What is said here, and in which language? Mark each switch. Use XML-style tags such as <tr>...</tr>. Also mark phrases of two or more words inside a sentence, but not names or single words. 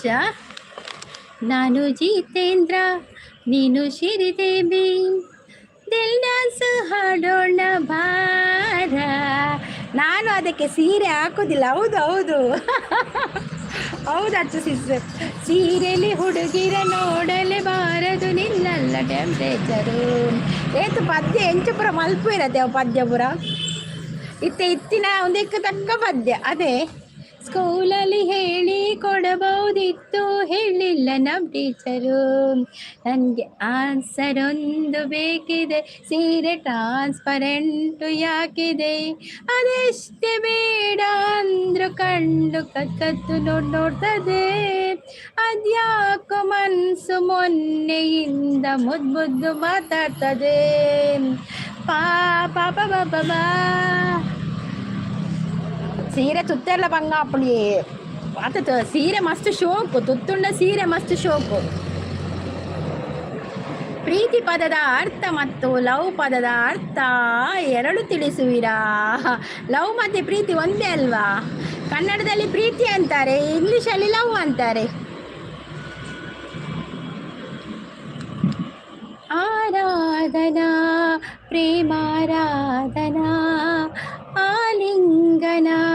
<kn>ನಾನು ಜಿತೇಂದ್ರ, ನೀನು ಶ್ರೀದೇವಿ, ದಿಲ್ ಡಾನ್ಸ್ ಹಾಡೋಣ ಬಾರ. ನಾನು ಅದಕ್ಕೆ ಸೀರೆ ಹಾಕೋದಿಲ್ಲ. ಹೌದು ಹೌದಚ್ಚು ಸಿಸ್ಟರ್. ಸೀರೆಲಿ ಹುಡುಗಿರ ನೋಡಲೇ ಬಾರದು ನಿಲ್ಲಲ್ಲ ಟೆಂಪ್ರೇಚರು.</kn> <tcy>ಏತು ಪದ್ಯ ಎಂಚಪುರ ಮಲ್ಪು ಇರತ್ತೆ ಪದ್ಯ ಪುರ ಇತ್ತಿನ ಒಂದಕ್ಕೆ ತಕ್ಕ ಪದ್ಯ ಅದೇ.</tcy> <kn>ಸ್ಕೂಲಲ್ಲಿ ಹೇಳಿ ಕೊಡಬಹುದಿತ್ತು ಹೇಳಿಲ್ಲ ನಮ್ಮ ಟೀಚರು, ನನಗೆ ಆನ್ಸರ್ ಒಂದು ಬೇಕಿದೆ, ಸೀರೆ ಟ್ರಾನ್ಸ್ಪರೆಂಟು ಯಾಕಿದೆ, ಅದೆಷ್ಟೇ ಬೇಡ ಅಂದ್ರು ಕಣ್ಣು ಕತ್ತು ನೋಡ್ತದೆ, ಅದ್ಯಾಕೋ ಮನಸ್ಸು ಮೊನ್ನೆಯಿಂದ ಮುದ್ದು ಮಾತಾಡ್ತದೆ, ಪಾಪ ಬಾಬಾ.</kn> <tcy>ಸೀರೆ ತುತ್ತೆಲ್ಲ ಬಂಗ ಅಪ್ಪಳಿ ಆತ ಸೀರೆ ಮಸ್ತ್ ಶೋಕು, ತುತ್ತುಂಡ ಸೀರೆ ಮಸ್ತ್ ಶೋಕು.</tcy> <kn>ಪ್ರೀತಿ ಪದದ ಅರ್ಥ ಮತ್ತು ಲವ್ ಪದದ ಅರ್ಥ ಎರಡು ತಿಳಿಸುವಿರಾ? ಲವ್ ಮತ್ತು ಪ್ರೀತಿ ಒಂದೇ ಅಲ್ವಾ? ಕನ್ನಡದಲ್ಲಿ ಪ್ರೀತಿ ಅಂತಾರೆ, ಇಂಗ್ಲೀಷಲ್ಲಿ ಲವ್ ಅಂತಾರೆ. ಆರಾ ಆರಾಧನಾ ಪ್ರೇಮಾರಾಧನಾ ಆಲಿಂಗನ</kn>